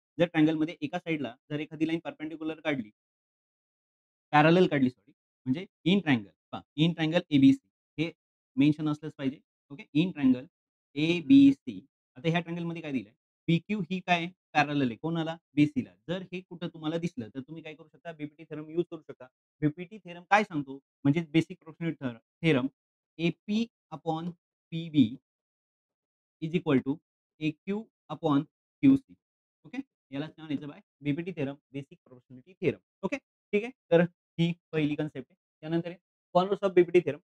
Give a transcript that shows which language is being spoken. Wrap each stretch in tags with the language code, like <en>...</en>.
<mr>जर ट्रायंगलमध्ये एका साइडला जर एखादी लाईन परपेंडिक्युलर काढली, पॅरलल काढली सॉरी, म्हणजे इन ट्रायंगल पहा, इन ट्रायंगल ए-बी-सी हे मेन्शन असलंच पाहिजे. ओके. In triangle A B C. आता ह्या ट्रायंगलमध्ये काय दिलंय? पी-क्यू ही काय आहे? पॅरलल आहे. कोणाला? बी-सीला. जर हे कुठं तुम्हाला दिसलं, तर तुम्ही काय करू शकता? बीपीटी थेरम यूज करू शकता. बीपीटी थेरम काय सांगतो?</mr> <en>म्हणजे basic proportional theorem AP upon PB is equal to AQ upon QC.</en> <mr>Okay. यालाच काय म्हणायचं bye BPT theorem, basic proportionality theorem. Okay. ठीक आहे. तर ही पहिली कन्सेप्ट आहे. त्यानंतर आहे कॉन्व्हर्स ऑफ बीपीटी थेरम.</mr>